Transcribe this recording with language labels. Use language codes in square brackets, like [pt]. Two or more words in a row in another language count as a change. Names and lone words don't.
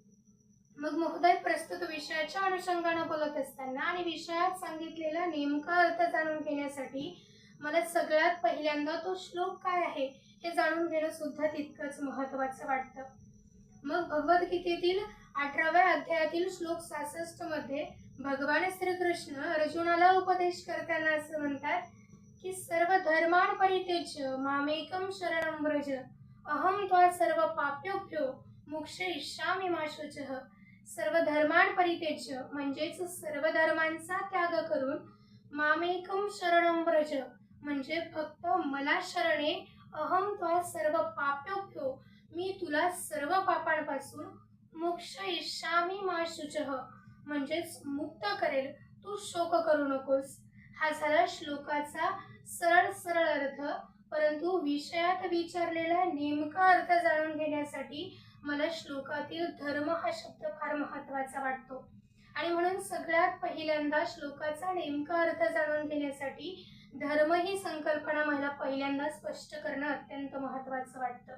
[mr] मग महोदय, प्रस्तुत विषयाच्या अनुषंगाने बोलत असताना आणि विषयात सांगितलेला नेमका अर्थ जाणून घेण्यासाठी मला सगळ्यात पहिल्यांदा तो श्लोक काय आहे हे जाणून घेणं सुद्धा तितकंच महत्त्वाचं वाटतं. मग भगवद्गीतेतील 18व्या अध्यायातील श्लोक 66 मध्ये भगवान श्रीकृष्ण अर्जुनाला उपदेश करताना असं म्हणतात की [sa] सर्व धर्मान् परित्यज्य मामेकं शरणं व्रज अहं त्वा सर्व पाप्योभ्यो मोक्षयिष्यामि मा शुचः. सर्व धर्मान् परित्यज्य [mr] म्हणजेच सर्व धर्मांचा त्याग करून, [sa] मामेकं शरणं व्रज [mr] म्हणजे फक्त मला शरणे, [sa] अहं त्वा सर्व पाप्योभ्यो [mr] मी तुला सर्व पापांपासून, [sa] मोक्षयिष्यामि मा शुचः [mr] म्हणजेच मुक्त करेल, तू शोक करू नकोस. हा झाला श्लोकाचा सरळ अर्थ. परंतु विषयात विचारलेला नेमका अर्थ जाणून घेण्यासाठी मला श्लोकातील धर्म हा शब्द फार महत्त्वाचा वाटतो. आणि म्हणून सगळ्यात पहिल्यांदा श्लोकाचा नेमका अर्थ जाणून घेण्यासाठी धर्म ही संकल्पना मला पहिल्यांदा स्पष्ट करणं अत्यंत महत्त्वाचं वाटतं.